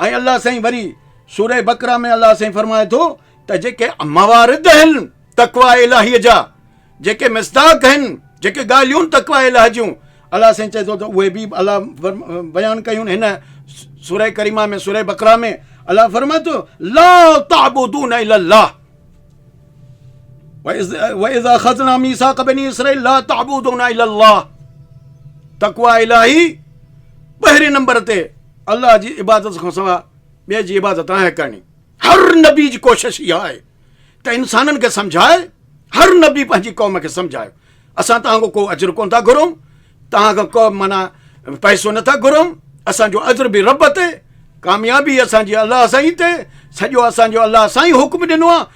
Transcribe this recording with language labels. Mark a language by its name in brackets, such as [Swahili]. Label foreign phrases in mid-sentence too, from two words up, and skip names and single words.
[Sindhi] ऐं अलाह साईं वरी सूरह बकरा में अलाह साईं फरमाए थो त जेके मवारिद आहिनि तक़वा इलाहीअ जा, जेके मिस्दाक़ आहिनि, जेके ॻाल्हियूं तक़वा इलाह जूं, अलाह साईं चए थो त उहे बि अलाह बयानु कयूं हिन सूरह करीमा में, सूरह बकरा में। अलाह फरमाए थो [Arabic] لا تعبدون إلا الله وإذ أخذنا ميثاق بني إسرائيل لا تعبدون إلا الله. [Sindhi] तक़वा इलाही पहिरें नंबर ते अल्लाह जी इबादत खां सवाइ ॿिए जी इबादत आहे करणी। हर नबी जी कोशिशि इहा आहे त इंसाननि खे सम्झाए, हर नबी पंहिंजी क़ौम खे सम्झायो। असां तव्हांखो को अजर कोन था घुरूं, तव्हांखां को माना पैसो नथा घुरूं, असांजो अजर बि रब ते, कामयाबी असांजी अलाह साईं ते, सॼो असांजो अलाह साईं हुकुम ॾिनो आहे।